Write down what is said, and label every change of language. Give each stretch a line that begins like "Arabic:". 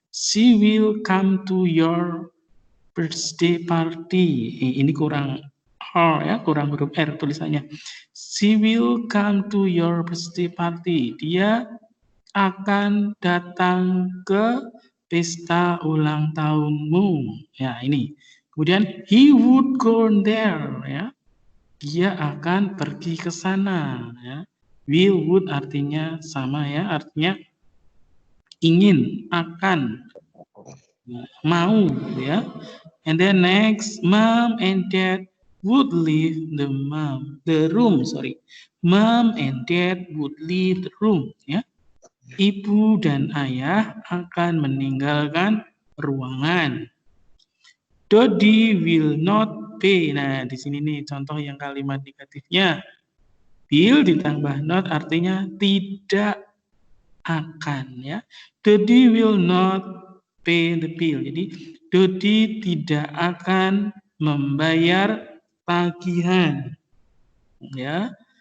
English: She will come to your birthday party.
Indonesian: Ini kurang R ya, kurang huruf R tulisannya.
English: She will come to your birthday party.
Indonesian: Dia akan datang ke pesta ulang tahunmu. Ya, ini. Kemudian
English: he would go there ya.
Indonesian: Dia akan pergi ke sana ya. Will, would artinya sama ya, artinya ingin, akan, mau ya.
English: And then next, mom and dad would leave the room. Mom and dad would leave the room.
Indonesian: Ya. Ibu dan ayah akan meninggalkan ruangan. Dodi
English: will not pay.
Indonesian: Nah, di sini nih contoh yang kalimat negatifnya. Will ditambah not artinya tidak akan, ya.
English: Dodi will not pay the bill.
Indonesian: Jadi Dodi tidak akan membayar tagihan, ya.